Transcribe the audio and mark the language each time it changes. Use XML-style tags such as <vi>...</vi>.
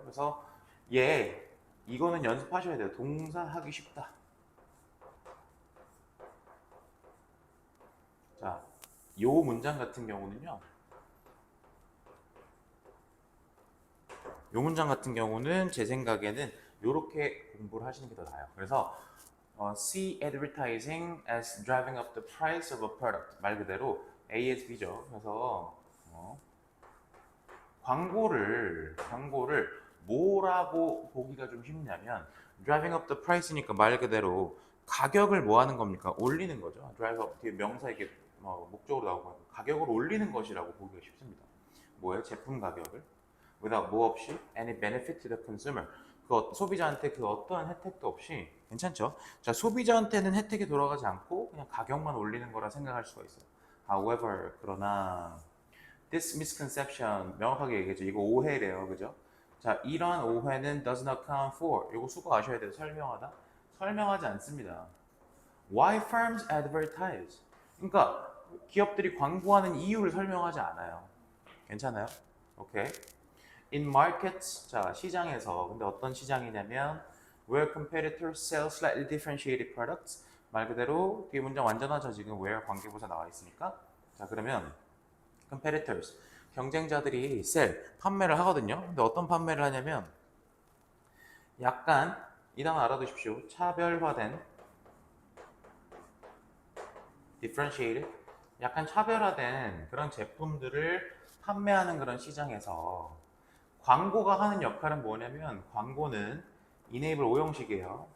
<ko>그래서 이거는 연습하셔야 돼요. 동사 하기 쉽다. 자, 요 문장 같은 경우는요. 요 문장 같은 경우는 제 생각에는 이렇게 공부를 하시는 게 더 나아요.</ko> <en>그래서 see advertising as driving up the price of a product.</en> <ko>말 그대로 A as B죠. 그래서 광고를 뭐라고 보기가 좀 쉽냐면</ko> <en>driving up the price</en> <ko>니까 말 그대로 가격을 뭐 하는 겁니까? 올리는 거죠. drive up 뒤에 명사 이게 목적으로 나오고 가격을 올리는 것이라고 보기가 쉽습니다. 뭐예요? 제품 가격을</ko> <en>without</en> <ko>뭐 없이</ko> <en>any benefit to the consumer.</en> <ko>소비자한테 그 어떠한 혜택도 없이 괜찮죠? 자, 소비자한테는 혜택이 돌아가지 않고 그냥 가격만 올리는 거라 생각할 수가 있어요.</ko> <en>However,</en> <ko>그러나</ko> <en>this misconception</en> <ko>명확하게 얘기했죠. 이거 오해래요, 그죠? 자, 이러한 오해는</ko> <en>does not account for.</en> <ko>이거 수고 아셔야 돼요. 설명하다. 설명하지 않습니다.</ko> <en>Why firms advertise?</en> <ko>그러니까 기업들이 광고하는 이유를 설명하지 않아요. 괜찮아요? 오케이.</ko> <en>In markets,</en> <ko>자, 시장에서. 근데 어떤 시장이냐면</ko> <en>where competitors sell slightly differentiated products.</en> <ko>말 그대로 뒤에 문장 완전하죠. 지금 where 관계부사 나와 있으니까. 자, 그러면 competitors, 경쟁자들이 sell, 판매를 하거든요. 근데 어떤 판매를 하냐면 약간 이 단어 알아두십시오. 차별화된 differentiated, 약간 차별화된 그런 제품들을 판매하는 그런 시장에서 광고가 하는 역할은 뭐냐면 광고는 enable 오형식이에요.</ko>